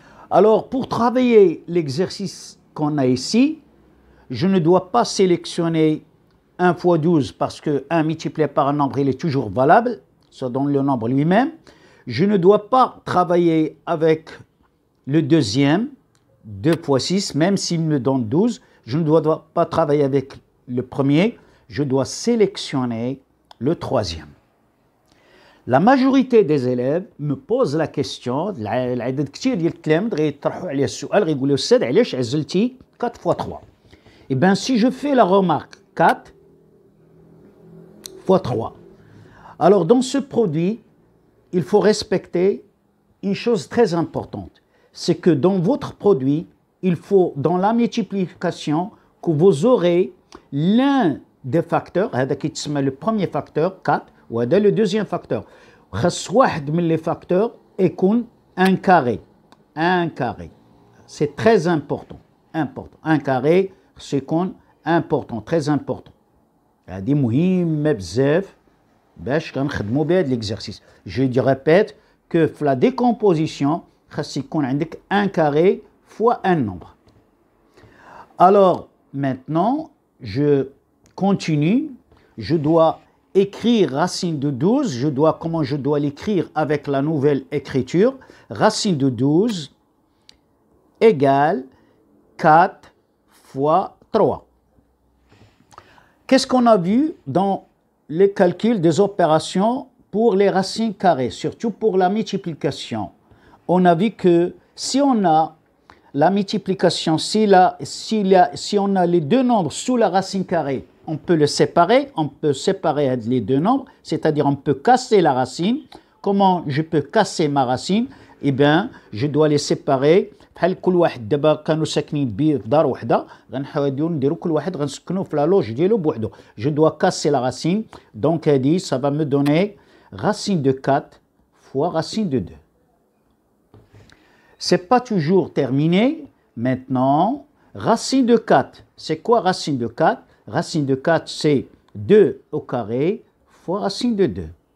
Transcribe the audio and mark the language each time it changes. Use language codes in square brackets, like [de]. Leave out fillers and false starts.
[fr] Alors, pour travailler l'exercice qu'on a ici, je ne dois pas sélectionner 1 fois 12 parce que 1 multiplié par un nombre, il est toujours valable, ça donne le nombre lui-même. Je ne dois pas travailler avec le deuxième, 2 fois 6, même s'il me donne 12. Je ne dois pas travailler avec le premier, je dois sélectionner le troisième. La majorité des élèves me posent la question, [ar] العدد كثير ديال التلاميذ غيطرحوا عليه السؤال غيقولوا الأستاذ علاش عزلتي 4 fois 3. [fr] Eh bien, si je fais la remarque 4 fois 3, alors dans ce produit, il faut respecter une chose très importante. C'est que dans votre produit, il faut, dans la multiplication, que vous aurez l'un des facteurs, c'est le premier facteur, 4, ou le deuxième facteur. Les facteurs est un carré. Un carré. C'est très important. Un carré, c'est important, très important. [ar] هذه مهمة بزاف باش كنخدموا بها هذا l'exercice. [fr] Je répète que la décomposition [ar] خاص يكون عندك [fr] un carré fois un nombre. Alors maintenant, je continue. Je dois écrire racine de 12. Comment je dois l'écrire avec la nouvelle écriture? Racine de 12 égale 4 fois 3. Qu'est-ce qu'on a vu dans les calculs des opérations pour les racines carrées, surtout pour la multiplication? On a vu que si on a la multiplication, si on a les deux nombres sous la racine carrée, on peut le séparer, les deux nombres, c'est-à-dire on peut casser la racine. Comment je peux casser ma racine? Eh bien, je dois les séparer. [ar] بحال كل واحد دابا كانوا ساكنين في دار وحده غنحاولوا نديروا كل واحد غنسكنوه في لا لوج ديالو بوحدو. [fr] Je dois casser la racine. Donc هادي ça va me donner racine de 4 fois racine de 2. C'est pas toujours terminé. Maintenant, racine de 4. C'est quoi racine de 4? Racine de 4, c'est 2 au carré fois racine de 2.